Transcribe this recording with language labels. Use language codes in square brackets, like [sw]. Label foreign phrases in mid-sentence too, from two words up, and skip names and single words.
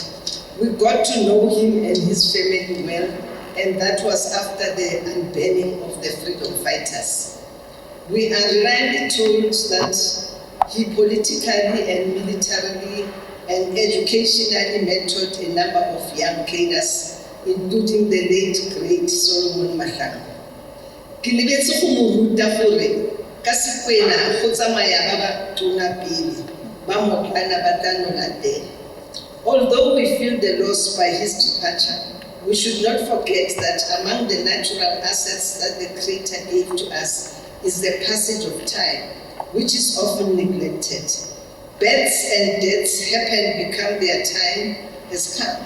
[en] We got to know him and his family well, and that was after the unbanning of the freedom fighters. We are rarely told that he politically and militarily and educationally mentored a number of young cadres, including the late great Solomon Mahlangu. [tn] Ke lebetse go mo ruta gore ka sekwena go tsamaya ba ba tona pele ba motlana ba tla no latela. [en] Although we feel the loss by his departure, we should not forget that among the natural assets that the Creator gave to us is the passage of time, which is often neglected. Births and deaths happen, become their time has come.